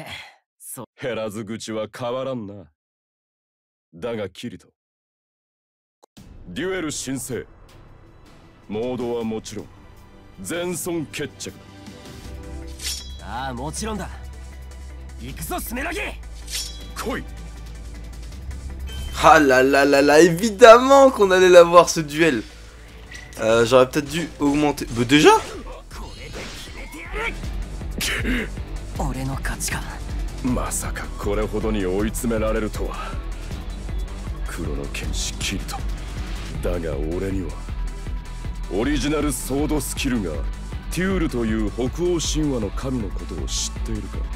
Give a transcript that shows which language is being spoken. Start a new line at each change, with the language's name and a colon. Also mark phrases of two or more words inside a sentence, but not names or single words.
Japanese: 減らず口は変わらんな。だがキリト、デュエル申請、モードはもちろん全損決着だ。ああもちろんだ。行くぞスメラギ。来い。
French: Ah là là là là, évidemment qu'on allait l'avoir ce duel. J'aurais peut-être dû augmenter. Mais déjà?
Japanese: 俺の勝ちか。まさかこれほどに追い詰められるとは。黒の剣士キリト。だが俺にはオリジナルソードスキルがある。テュールという北欧神話の神のことを知っているか。